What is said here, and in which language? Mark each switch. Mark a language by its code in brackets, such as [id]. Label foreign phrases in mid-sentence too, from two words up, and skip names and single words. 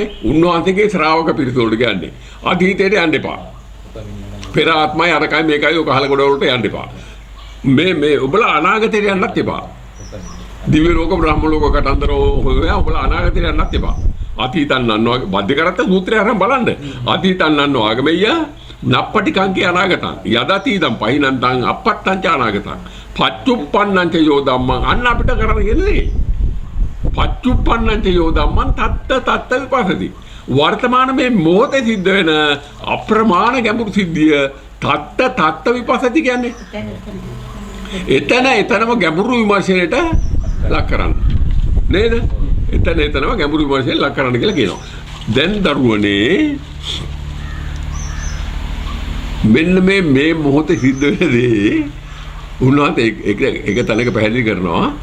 [si] උන්වහන්සේගේ ශ්‍රාවක පිරිස වලට කියන්නේ. අතීතයට යන්න එපා. පෙර ආත්මය අරකයි මේකයි ඔය කහල ගොඩ වලට යන්න එපා. මේ ඔබලා අනාගතයට යන්නත් එපා. දිව්‍ය ලෝක බ්‍රහ්ම ලෝක කතන්දර ඔබලා අනාගතයට යන්නත් එපා. අතීතං නන්නෝ බද්ධිකරත සූත්‍රය අරන් බලන්න. [pi] අතීතං නන්නෝ ආගමෙය නප්පටි කංකේ අනාගතං යදතීදම් පහිනන්තං අපත්තං අනාගතං පච්චුප්පන්නං යෝ ධම්මං. [si] අන්න අපිට කරන්න කියන්නේ [pi] පච්චුප්පන්නං යෝ ධම්මං තත්ත විපස්සති. [si] වර්තමාන මේ මොහොතේ සිද්ධ වෙන අප්‍රමාණ ගැඹුරු සිද්ධිය [pi] තත්ත විපස්සති [si] කියන්නේ. එතනම ගැඹුරු විමර්ශනයට ලක් කරන්න. නේද? එතනම ගැඹුරු විමර්ශනයට ලක් කරන්න කියලා කියනවා. දැන් දරුවනේ මෙන්න මේ මොහොතේ සිද්ධ වෙන දේ උන්වහන්සේ එක තැනක පැහැදිලි කරනවා.